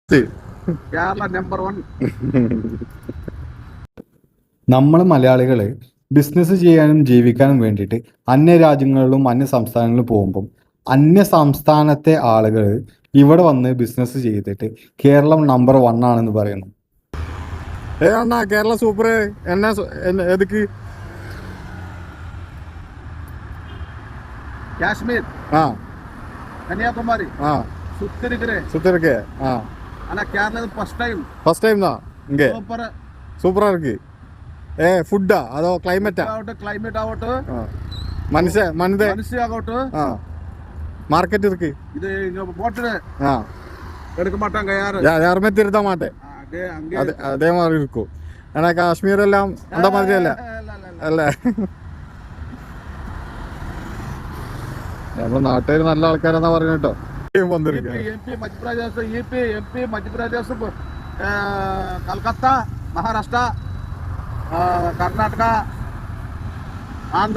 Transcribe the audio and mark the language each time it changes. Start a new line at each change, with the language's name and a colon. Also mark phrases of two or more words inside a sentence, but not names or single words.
Malayalam: നമ്മൾ മലയാളികൾ ബിസിനസ് ചെയ്യാനും ജീവിക്കാനും വേണ്ടിയിട്ട് അന്യ രാജ്യങ്ങളിലും അന്യ സംസ്ഥാനങ്ങളിലും പോകുമ്പം അന്യ സംസ്ഥാനത്തെ ആളുകൾ ഇവിടെ വന്ന് ബിസിനസ് ചെയ്തിട്ട് കേരളം നമ്പർ 1 ആണെന്ന് പറയുന്നു.
Tamil: அண்ணா கேரளா சூப்பரு. எதுக்கு காஷ்மீர் கன்னியாகுமரி சுத்திருக்கு. ஆனா கேரளா
English: first time
Tamil: தான் இங்கே. சூப்பரா இருக்கு. ஃபுட்டா அதோ கிளைமேட் ஆகட்டும் மனுஷ ஆகட்டும் மார்க்கெட் இருக்கு. இது இங்க போட்டு எடுக்க மாட்டாங்க யாருமே திருத்த மாட்டேன்.
Malayalam: അതേ മാതിരി ഇരിക്കും. ഏനാ കാശ്മീർ എല്ലാം എന്താ മാതിരി അല്ലേ? നമ്മുടെ നാട്ടുകാർ നല്ല ആൾക്കാരെന്നാ പറയുന്നത് കേട്ടോ. മധ്യപ്രദേശ് കൽക്കത്ത മഹാരാഷ്ട്ര കർണാടക ആന്ധ്ര